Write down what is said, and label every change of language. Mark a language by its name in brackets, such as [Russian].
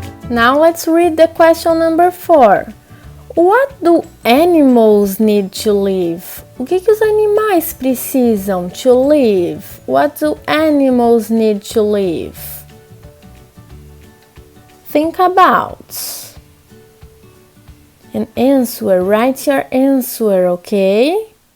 [English] Now let's read the question number 4. What do animals need to live? [Portuguese] O que os animais precisam [English] to live? What do animals need to live? Think about and answer. Write your answer, okay?